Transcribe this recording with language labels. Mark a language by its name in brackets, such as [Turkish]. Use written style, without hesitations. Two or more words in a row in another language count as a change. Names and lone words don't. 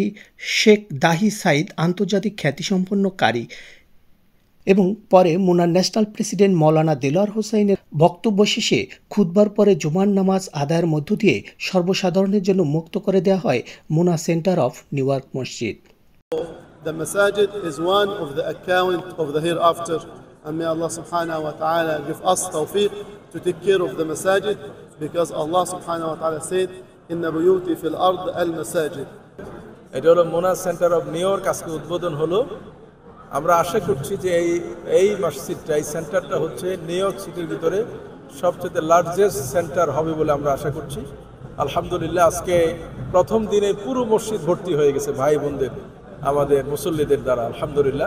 [Bangla] শেখ দাহি সাইদ আন্তর্জাতিক খ্যাতিসম্পন্ন কারি এবং পরে মুনার ন্যাশনাল প্রেসিডেন্ট মৌলানা দেলোয়ার হোসাইনের বক্তব্য শেষে খুতবার পরে জুমার নামাজ আদায়ের মধ্য দিয়ে সর্বসাধারণের জন্য মুক্ত করে দেওয়া হয় মুনা সেন্টার অফ নিউ ইয়র্ক মসজিদ। [English] The masajid is one of the account of the hereafter, and may Allah [Arabic] سبحانه وتعالى [English] give us tawfiq to take care of the masajid, because Allah [Arabic] سبحانه وتعالى [English] said [Arabic] إن بيوت في الأرض المساجد. [Bangla] এটা হলো মুনা সেন্টার অফ নিউ ইয়র্ক আজকে উদ্বোধন হলো। আমরা আশা করছি যে এই মসজিদটা, এই সেন্টারটা হচ্ছে নিউ ইয়র্ক সিটির ভিতরে সবচেয়ে লার্জেস্ট সেন্টার হবে বলে আমরা আশা করছি। আলহামদুলিল্লাহ আজকে প্রথম দিনে পুরো মসজিদ ভর্তি হয়ে গেছে ভাই বোনদের, আমাদের মুসল্লিদের দ্বারা, আলহামদুলিল্লাহ।